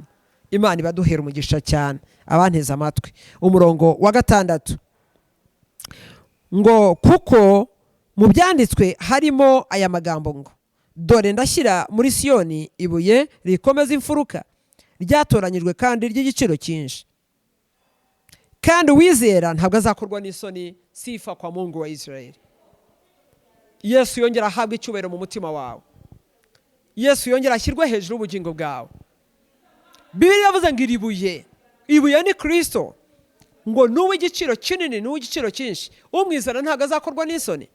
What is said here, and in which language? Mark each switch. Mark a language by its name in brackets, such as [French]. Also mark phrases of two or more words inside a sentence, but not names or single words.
[Kinyarwanda] Imana ibaduhera umugisha cyane. Abanteze amatwi, umurongo wa 6 ngo kuko mu byanditswe harimo aya magambo ngo dore ndashyira muri Siyoni ibuye rikomeza imfuruka ryatoranyijwe kandi ry'igiciro cyinshi, kandi uwizera ntabwo azakorwa n'isoni. [Swahili] Sifa kwa Mungu wa Israeli. [Kinyarwanda] Yesu yongera ahabwe icyubahiro mu mutima wawe. Yesu yongera ashyirwe hejuru y'ubugingo bwawe. Bibiliya yavuze ngo ibuye ni Kristo, ngo n'uw'igiciro kinini n'uw'igiciro cyinshi, umwizera ntabwo azakorwa n'isoni.